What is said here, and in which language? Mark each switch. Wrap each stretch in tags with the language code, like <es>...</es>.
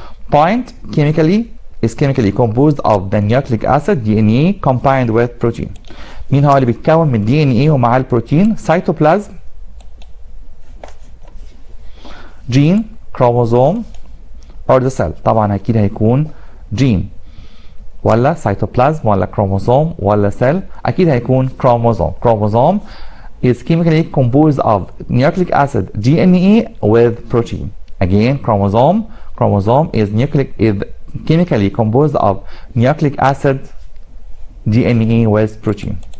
<en>Point is chemically composed of the nucleic acid DNA combined with protein.</en> <ar>مين هو اللي بيتكون من DNA ومع البروتين؟</ar> <en>cytoplasm, gene, chromosome or the cell.</en> <ar>طبعا اكيد هيكون gene ولا cytoplasm ولا chromosome ولا cell. اكيد هيكون chromosome.</ar> <en>Chromosome is chemically composed of nucleic acid DNA with protein. Again, chromosome is chemically composed of nucleic acid DNA with protein.</en>